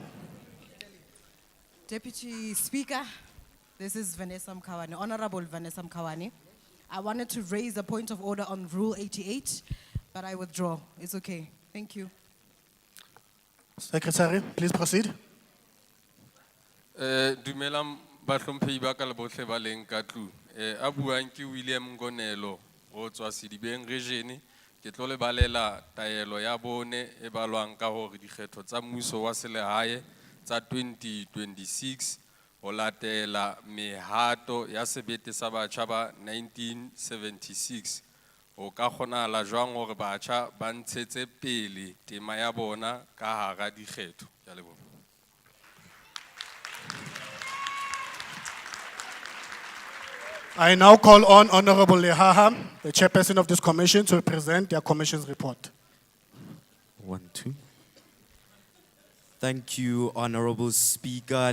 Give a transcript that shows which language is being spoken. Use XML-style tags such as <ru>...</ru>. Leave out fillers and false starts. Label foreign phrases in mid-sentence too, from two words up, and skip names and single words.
<en>Deputy Speaker, this is Vanessa Mkawani, Honorable Vanessa Mkawani. I wanted to raise a point of order on Rule 88, but I withdraw. It's okay. Thank you. Secretary, please proceed.</en> <st>Dumelang bahlomphehi ba ka le bohle ba leng ka tlung. A buang ke William Ngonelo ho tswa Sedibeng region. Ke tlo le balela taelo ya bone e balwang ka hore dikgetho tsa mmuso wa selehae tsa 2026 ho latela mehato ya sebete sa batjha ba 1976 ho ka kgonahala jwang hore batjha ba ntshetse pele tema ya bona ka hara dikgetho. Ke a leboha.</st> <en>I now call on Honorable Lehaha, the chairperson of this commission, to present their commission's report. 1, 2. Thank you, Honorable Speaker.</en>